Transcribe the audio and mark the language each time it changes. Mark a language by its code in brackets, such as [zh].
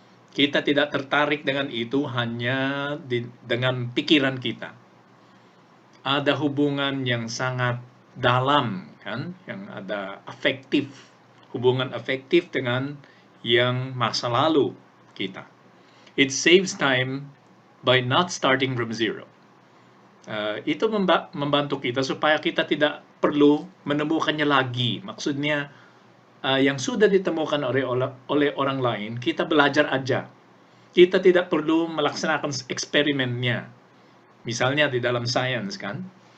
[id] Kita tidak tertarik dengan itu hanya dengan pikiran kita. Ada hubungan yang sangat dalam, kan? Yang ada afektif. Hubungan afektif dengan yang masa lalu kita. [en] It saves time by not starting from zero. [id] Itu membantu kita supaya kita tidak perlu menemukannya lagi. Maksudnya, yang sudah ditemukan oleh orang lain, kita belajar aja. Kita tidak perlu melaksanakan eksperimennya. Misalnya di dalam sains, kan?